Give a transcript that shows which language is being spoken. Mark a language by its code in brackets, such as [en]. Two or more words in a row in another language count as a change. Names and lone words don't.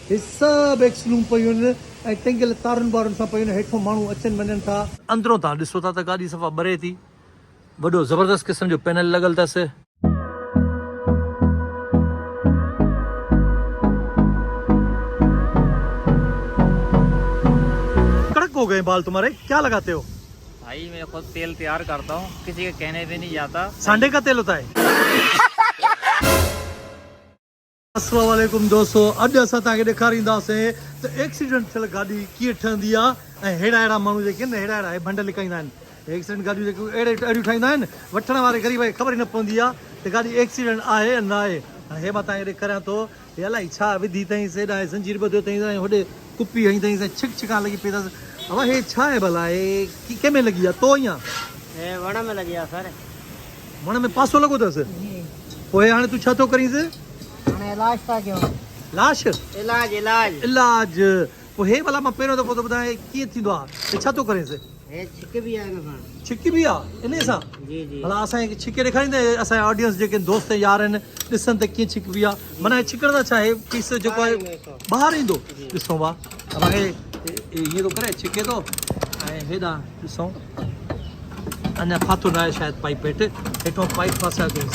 [sd] हे सभु एक्सलूं पयूं आहिनि ऐं टेंगियल तारुनि वारुनि सां पयूं आहिनि। हेठों माण्हू अचनि वञनि था। अंदरों तव्हां ॾिसो था त गाॾी सफ़ा ॿरे थी। वॾो ज़बरदस्त क़िस्म जो पैनल लॻल अथसि। [hi] कड़क हो गए बाल तुम्हारे, क्या लगाते हो? भाई मैं खुद तेल तैयार करता हूँ, किसी के कहने पे नहीं जाता। सांडे का तेल होता है। [ar] السلام عليكم [hi] दोस्तों, [sd] अॼु असां तव्हांखे ॾेखारींदासीं त एक्सीडेंट थियल गाॾी कीअं ठहंदी आहे ऐं अहिड़ा माण्हू जेके आहिनि अहिड़ा भंड लिकाईंदा आहिनि। एक्सीडेंट गाॾियूं जेके अहिड़ियूं ठाहींदा आहिनि, वठण वारे ग़रीब खे ख़बर ई न पवंदी आहे त गाॾी एक्सीडेंट आहे या न आहे। ऐं हे मां तव्हांखे ॾेखारियां थो, हे अलाही छा विधी अथई, हेॾां ज़ंजीर ॿधियो अथई, होॾे कुपी हई अथई, छिक छिका लॻी पई अथसि। अब हे छा आहे भला, हे कंहिंमें लॻी आहे? तो ईअं [hi] वण में लगी है सर। [sd] वण में पासो लॻो अथसि। पोइ हाणे तूं छा थो करींसि? इलाज था क्यों? लाश इलाज इलाज इलाज। पोइ हे भला मां पहिरियों दफ़ो थो ॿुधायां कीअं थींदो आहे, छा थो करेसि? [hi] ये छिक भी है ना। [sd] छिकी बि आहे इन सां? जी जी। भला असांखे छिके ॾेखारींदे, असांजा ऑडियंस जेके दोस्त यार आहिनि ॾिसनि त कीअं छिकबी आहे। माना छिकण त छा आहे, पीस जेको आहे ॿाहिरि ईंदो। ॾिसो भाउ, असांखे हीअं थो करे छिके थो ऐं हेॾां ॾिसूं अञा फाथो न आहे शायदि पाइप हेठि, हेठों पाइप फासाए कयोसीं।